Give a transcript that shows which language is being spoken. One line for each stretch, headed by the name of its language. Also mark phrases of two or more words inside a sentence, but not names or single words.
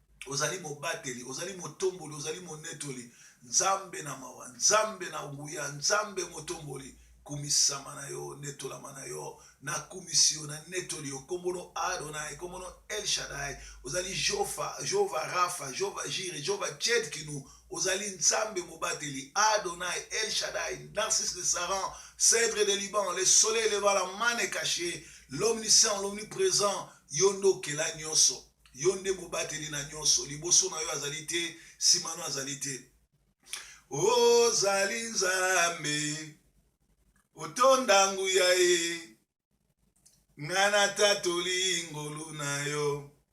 Lingala: Ozali mobateli, ozali motomboli, ozali monetoli. Nzambe na mawa, Nzambe na nguya, Nzambe motomboli. kumisama na yo, netolama na yo, na kumisi yo, na netoli yo, kombo no Adonai, kombo no El Shaddai, ozali Jova, Jova Rafa, Jova Jire, Jova Tchedkinu, ozali Nzambe mobateli, Adonai, El Shaddai, Narcisse de Saran,
French: Cèdre de Liban, le soleil levant, la manne cachée, l'omniscient, l'omniprésent,
Lingala: yo nde okela nyonso, yo nde mobateli na nyonso, liboso na yo azali te, sima no azali te. Ozali Nzambe, otonda nguya ye, nga natatoli ngolu na yo.